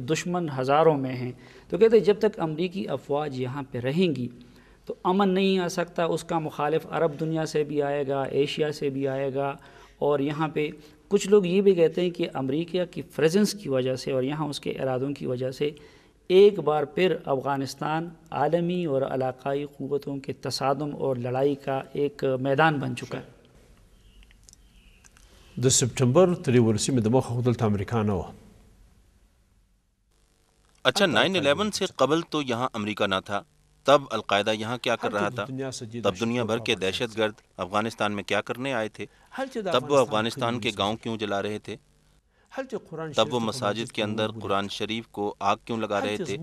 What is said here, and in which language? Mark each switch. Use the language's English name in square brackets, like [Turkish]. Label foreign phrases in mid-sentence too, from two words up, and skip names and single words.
[Urdu] دشمن ہزاروں میں ہیں، تو کہتے ہیں جب تک امریکی افواج یہاں پہ رہیں گی تو امن نہیں آ سکتا، اس کا مخالف عرب دنیا سے بھی آئے گا، ایشیا سے بھی آئے گا، اور یہاں پہ کچھ لوگ یہ بھی کہتے ہیں کہ امریکہ کی پریزنس کی وجہ سے اور یہاں اس کے ارادوں کی وجہ سے ایک بار پھر افغانستان عالمی اور علاقائی قوتوں کے تصادم اور لڑائی کا ایک میدان بن چکا ہے۔ [Pashto] د سپټمبر ترې ورسیمې د مخه خو دلته امریکا نه وه۔ [Urdu] اچھا، 9/11 سے قبل تو یہاں امریکہ نہ تھا، تب القاعدہ یہاں کیا کر رہا تھا؟ تب دنیا بھر کے دہشت گرد افغانستان میں کیا کرنے آئے تھے؟ تب وہ افغانستان کے گاؤں کیوں جلا رہے تھے؟ تب وہ مساجد کے اندر قرآن شریف کو آگ کیوں لگا رہے تھے؟